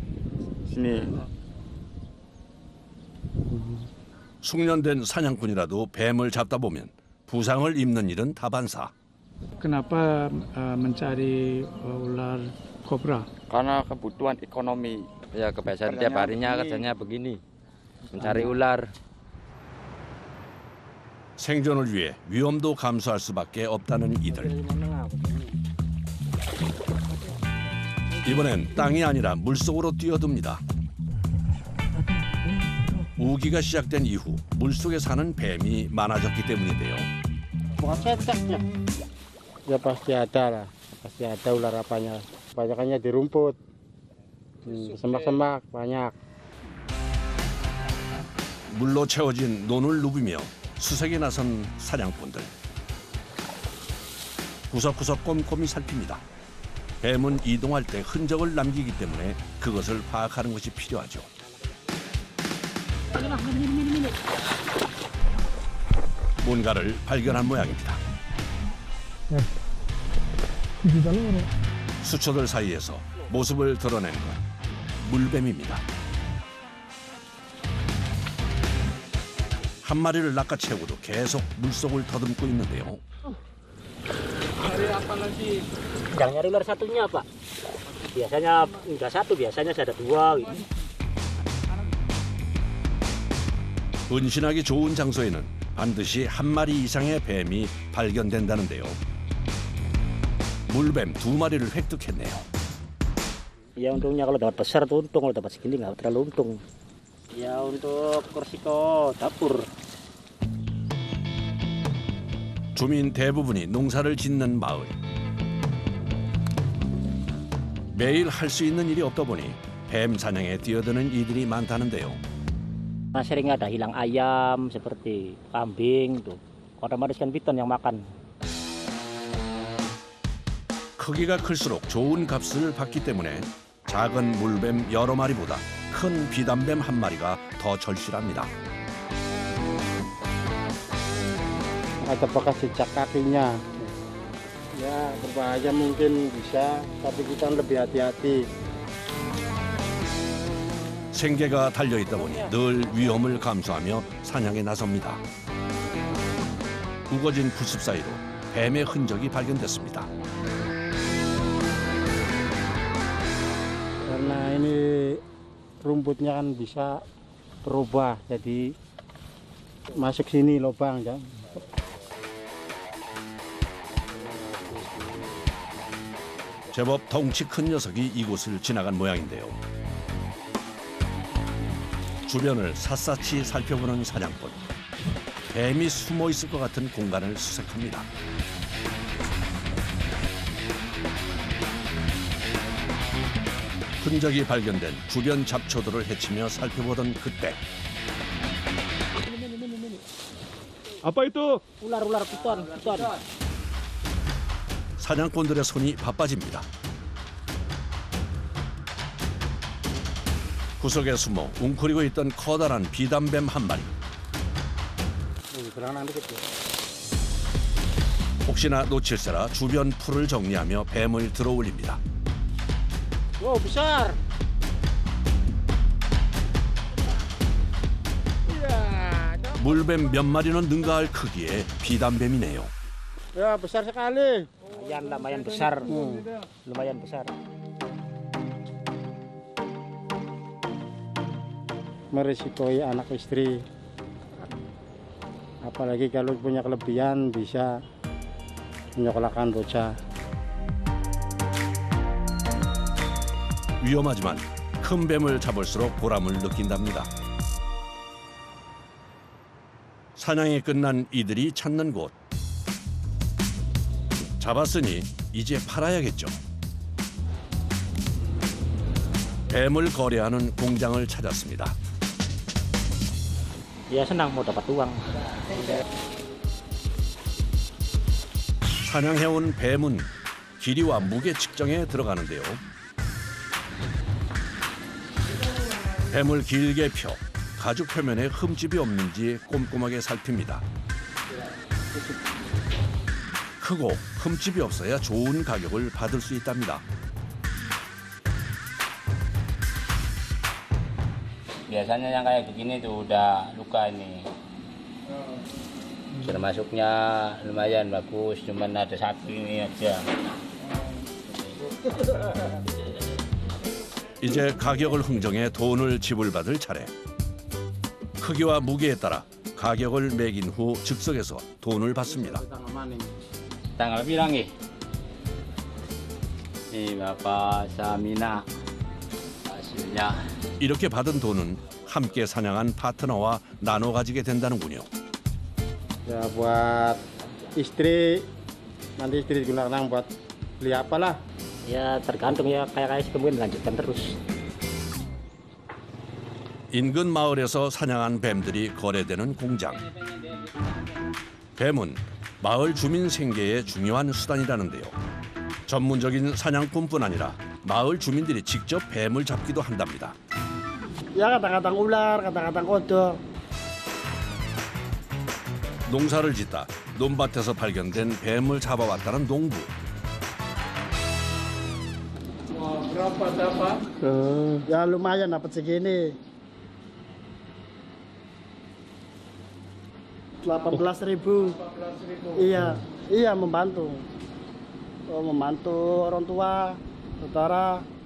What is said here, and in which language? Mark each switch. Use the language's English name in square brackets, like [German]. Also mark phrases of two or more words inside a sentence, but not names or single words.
[Indonesian] Sini. [Korean] 숙련된 사냥꾼이라도 뱀을 잡다 보면 부상을 입는 일은 다반사. [Indonesian] Kenapa mencari ular kobra? Karena kebutuhan ekonomi. Ya kebiasaan tiap harinya kerjanya begini, mencari ular. [Korean] 생존을 위해 위험도 감수할 수밖에 없다는 이들. 이번엔 땅이 아니라 물속으로 뛰어듭니다. 우기가 시작된 이후 물속에 사는 뱀이 많아졌기 때문인데요. [Indonesian] Ya pasti ada lah, pasti ada ular apanya. Banyakannya di rumput, semak-semak banyak. [Korean] 물로 채워진 논을 누비며 수색에 나선 사냥꾼들. 구석구석 꼼꼼히 살핍니다. 뱀은 이동할 때 흔적을 남기기 때문에 그것을 파악하는 것이 필요하죠. 뭔가를 발견한 모양입니다. 수초들 사이에서 모습을 드러낸 건 물뱀입니다. 한 마리를 낚아채우고도 계속 물속을 더듬고 있는데요. [Indonesian] Yang nyari ular satunya apa? Biasanya enggak satu, biasanya ada dua. [Korean] 은신하기 좋은 장소에는 반드시 한 마리 이상의 뱀이 발견된다는데요. 물뱀 2마리를 획득했네요. [Indonesian] Ya untungnya kalau dapat besar tuh untung, kalau dapat segini nggak terlalu untung. Ya untuk resiko dapur. [Korean] 주민 대부분이 농사를 짓는 마을. 매일 할 수 있는 일이 없다 보니 뱀 사냥에 뛰어드는 이들이 많다는데요. [Indonesian] Nah, sering ada hilang ayam seperti kambing tuh. Otomatis kan piton yang makan. [Korean] 크기가 클수록 좋은 값을 받기 때문에 작은 물뱀 여러 마리보다 큰 비단뱀 한 마리가 더 절실합니다. [Indonesian] Ada bekas jejak kakinya. Ya berbahaya mungkin bisa, tapi kita lebih hati-hati. [Korean] 생계가 달려있다 보니 늘 위험을 감수하며 사냥에 나섭니다. 우거진 풀숲 사이로 뱀의 흔적이 발견됐습니다. [Indonesian] Karena ini rumputnya kan bisa berubah, jadi masuk sini lubang ya. [Korean] 제법 덩치 큰 녀석이 이곳을 지나간 모양인데요. 주변을 샅샅이 살펴보는 사냥꾼. 뱀이 숨어 있을 것 같은 공간을 수색합니다. 흔적이 발견된 주변 잡초들을 헤치며 살펴보던 그때 [Indonesian] Apa itu? Ular piton. [Korean] 사냥꾼들의 손이 바빠집니다. 구석에 숨어 웅크리고 있던 커다란 비단뱀 한 마리. 혹시나 놓칠세라 주변 풀을 정리하며 뱀을 들어올립니다. [Indonesian] Wow, besar. [Korean] 물뱀 몇 마리는 능가할 크기의 비단뱀이네요. [Indonesian] Ya, besar sekali. Lumayan besar. Lumayan besar. Merisikoi anak istri. Apalagi kalau punya kelebihan bisa menyekolahkan bocah. [Korean] 위험하지만 큰 뱀을 잡을수록 보람을 느낀답니다. 사냥이 끝난 이들이 찾는 곳. 잡았으니 이제 팔아야겠죠. 뱀을 거래하는 공장을 찾았습니다. [Indonesian] Ya senang mau dapat uang. [Korean] 사냥해온 뱀은 길이와 무게 측정에 들어가는데요. 뱀을 길게 펴 가죽 표면에 흠집이 없는지 꼼꼼하게 살핍니다. 크고 흠집이 없어야 좋은 가격을 받을 수 있답니다. [Indonesian] Biasanya yang kayak begini tuh udah luka ini. Termasuknya lumayan bagus, cuman ada satu ini aja. [Korean] 이제 가격을 흥정해 돈을 지불받을 차례. 크기와 무게에 따라 가격을 매긴 후 즉석에서 돈을 받습니다. [Indonesian] Tanggal bilang nih. Ini Bapak Samina hasilnya. [Korean] 이렇게 받은 돈은 함께 사냥한 파트너와 나눠 가지게 된다는군요. [Indonesian] Ya buat istri, nanti istri digunakan buat beli apalah. Ya tergantung ya kayak kemudian lanjutkan terus. [Korean] 인근 마을에서 사냥한 뱀들이 거래되는 공장. 뱀은 마을 주민 생계의 중요한 수단이라는데요. 전문적인 사냥꾼뿐 아니라 마을 주민들이 직접 뱀을 잡기도 한답니다. [Indonesian] Ya kadang-kadang ular, kadang-kadang kodok. [Korean] 농사를 짓다 논밭에서 발견된 뱀을 잡아왔다는 농부. [Indonesian] Berapa dapat? Ya lumayan dapat segini. 18.000. Iya, iya membantu. Membantu orang tua, saudara.